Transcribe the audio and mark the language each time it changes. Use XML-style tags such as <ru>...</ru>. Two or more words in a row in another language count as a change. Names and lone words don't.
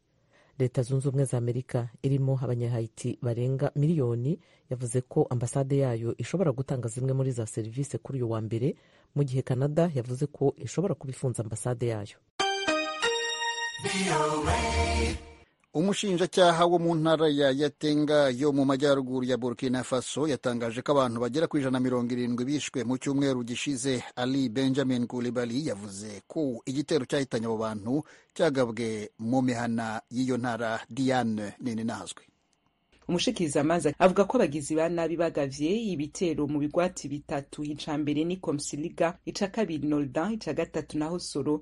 <rw>Leta zunze ubumwe za Amerika irimo abanyahaiti barenga miliyoni yavuze ko ambasade yayo ishobora gutanga zimwe muri za serivisi kuri uyu wa mbere, mu gihe Canada yavuze ko ishobora kubifunza ambasade yayo. Umushinjacyaha wo mu ntara ya Yatenga yo mu majyaruguru ya Burkina Faso yatangaje ko abantu bagera ku 170 bishwe mu cyumweru gishize. Ali Benjamin Coulibaly yavuze ko igitero cyahitanye abo bantu cyagabwe mu mihana y'iyo ntara. Diane Ninahazwe.</rw> <rn>Umushikirizamanza avuga ko abagizi ba nabi bagavye ibitero mu bigwati bitatu, ica mbere ni Komsiliga, ica kabiri Noldan, ica gatatu naho Soro.</rn>